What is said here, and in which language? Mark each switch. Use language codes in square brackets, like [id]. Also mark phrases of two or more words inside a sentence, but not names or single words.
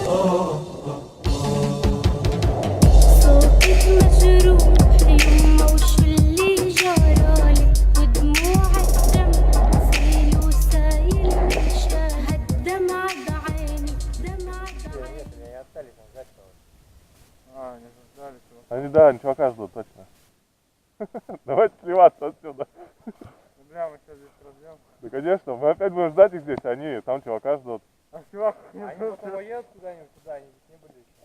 [ar] صوتك مجروح يما وشو اللي جرالي ودموع الدم سيل وسايل مشاهد دمعة بعيني دمعة بعيني. [ru] Не остались, он ждать кого-то. Не ждали чего. Они, да, чувака ждут, точно. Давайте сливаться отсюда. Бля, мы сейчас здесь разбьем. Да, конечно, мы опять будем ждать их здесь, они там чувака ждут. А чувак, Они потом уедут куда-нибудь туда, они здесь не были еще.